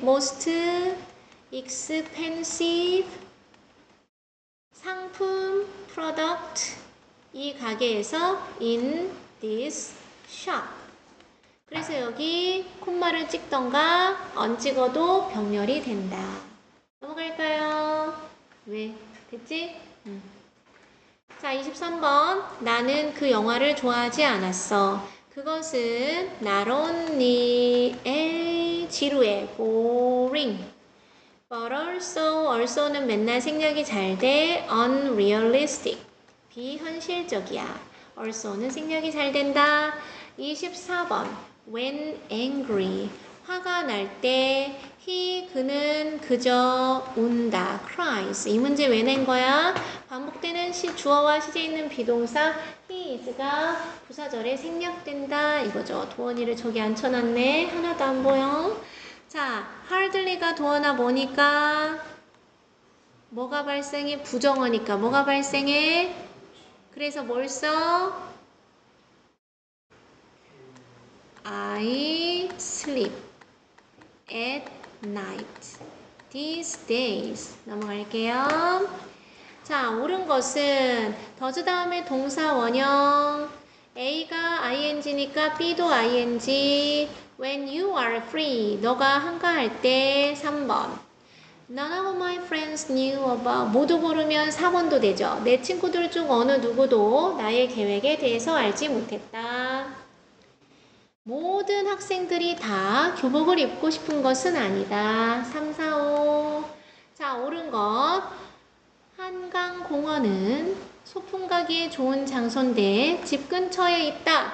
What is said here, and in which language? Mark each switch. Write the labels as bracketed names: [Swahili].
[English] most expensive [Korean] 상품, [English] product. [Korean] 이 가게에서 [English] in this shop. [Korean] 그래서 여기 콤마를 찍던가 안 찍어도 병렬이 된다. 넘어갈까요? 왜? 됐지? 자, 23번. 나는 그 영화를 좋아하지 않았어. 그것은 [English] not only [Korean] 지루해, [English] boring. But also [Korean] 는 맨날 생략이 잘 돼, [English] unrealistic. [Korean] 비현실적이야. also는 생략이 잘 된다. [English] 24번. When angry. [Korean] 화가 날 때 그는 그저 운다. [English] cries. [Korean] 이 문제 왜 낸 거야? 반복되는 주어와 시제 있는 비동사 [English] he is [Korean] 가 부사절에 생략된다. 이거죠. 도원이를 저기 앉혀놨네. 하나도 안 보여. 자, hardly가 도원아 뭐니까? 뭐가 발생해? 부정어니까 뭐가 발생해? 그래서 뭘 써? [English] I sleep at night these days. [Korean] 넘어갈게요. 자, 옳은 것은 does 다음에 동사 원형. A가 ing니까 B도 ing. [English] When you are free. [Korean] 너가 한가할 때 3번. [English] None of my friends knew about. [Korean] 모두 고르면 4번도 되죠. 내 친구들 중 어느 누구도 나의 계획에 대해서 알지 못했다. 모든 학생들이 다 교복을 입고 싶은 것은 아니다. 3, 4, 5. 자, 옳은 것. 한강공원은 소풍 가기에 좋은 장소인데 집 근처에 있다.